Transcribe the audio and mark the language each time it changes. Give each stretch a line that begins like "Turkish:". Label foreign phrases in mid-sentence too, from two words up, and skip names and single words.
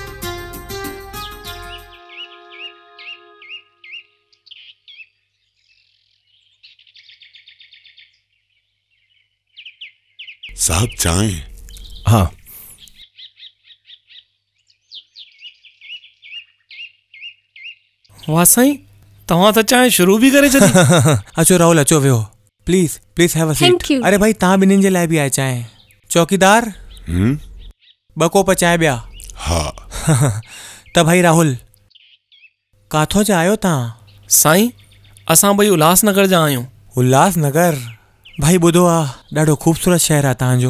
Hindi: साहब चाय। हाँ
Sindhi: वाह साईं, तव्हां त चांहि शुरू बि करे छॾी। अचो राहुल, अचो वेहो,
English: please please have a Thank सीट। you.
Sindhi: अरे भाई तव्हां ॿिन्हिनि जे लाइ बि आहे चांहि। चौकीदार 2 कोप चांहि ॿिया।
Hindi: हाँ
Sindhi: त भाई राहुल, काथों जा आहियो तव्हां? साईं असां ॿई उल्हासनगर जा आहियूं। उल्हासनगर? भाई ॿुधो आहे ॾाढो ख़ूबसूरत शहर आहे तव्हांजो।